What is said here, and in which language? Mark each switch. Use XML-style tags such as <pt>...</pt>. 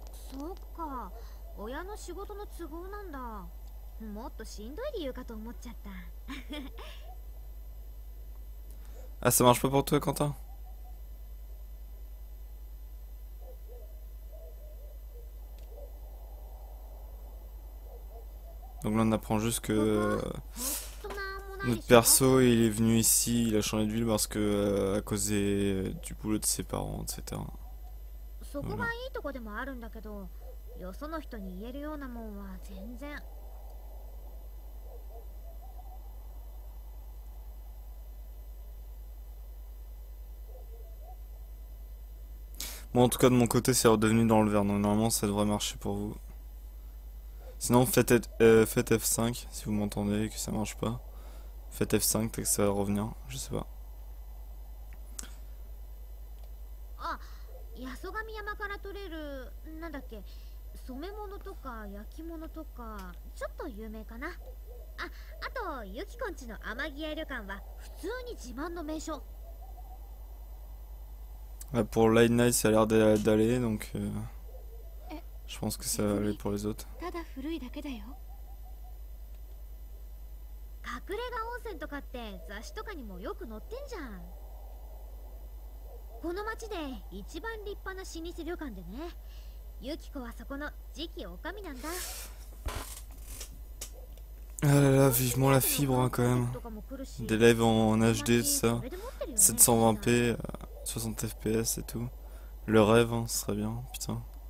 <ja>そっか、親の仕事の都合なんだ。もっとしんどい理由かと思っちゃった。</ja> <fr>Ah, ça marche pas pour toi, Quentin? Donc là on apprend juste que notre perso il est venu ici, il a changé de ville parce que à cause du boulot de ses parents, etc.</fr> <ja>そこがいいとこでもあるんだけど、よその人に言えるようなもんは全然。</ja> <fr>Bon, en tout cas de mon côté c'est redevenu dans le vert, donc normalement ça devrait marcher pour vous. Sinon faites F5 si vous m'entendez et que ça marche pas. Faites F5 peut-être que ça va revenir, je sais pas.</fr> <ja>あ、八十神山から取れるなんだっけ、染め物とか焼き物とかちょっと有名かな。あ、あとユキコんちの天城屋旅館は普通に自慢の名所。</ja> <fr>Ouais, pour Light Night ça a l'air d'aller, donc je pense que ça va aller pour les autres.</fr> <ja>ただ古いだけだよ。隠れ家温泉とかって雑誌とかにもよく載ってんじゃん。この町で一番立派な老舗旅館でね、ユキコはそこの次期女将なんだ。</ja> <fr>Ah là là, vivement la fibre hein, quand même. Des lives en HD, tout ça. 720p, 60 fps et tout. Le rêve, hein, ce serait bien, putain.</fr>